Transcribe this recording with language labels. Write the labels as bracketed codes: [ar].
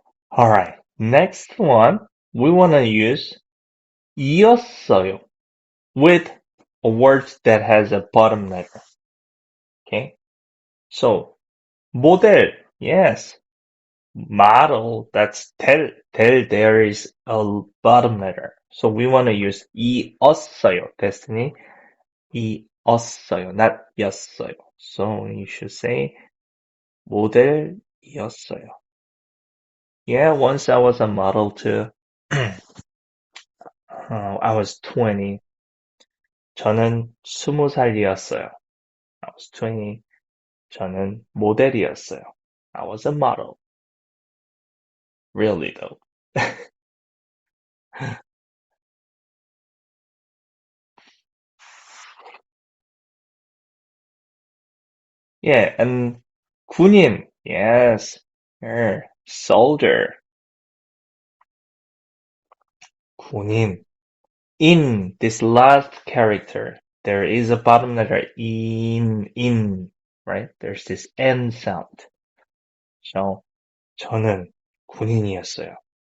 [en] All right, next one, we want to use 이었어요 with a word that has a bottom letter. Okay, so model, yes, model. There is a bottom letter. So we want to use 이었어요. Destiny. [ko] 이었어요, not 였어요. [en] So you should say 모델이었어요. Yeah, once I was a model too. I was 20. [ko] 저는 20살이었어요. [en] I was 20. [ko] 저는 모델이었어요. [en] I was a model. Really though. Yeah, and 군인. Yes. Soldier. [ko] 군인. [en] In this last character, there is a bottom letter in, right? There's this N sound. [ko] So, 저는 군인이었어요.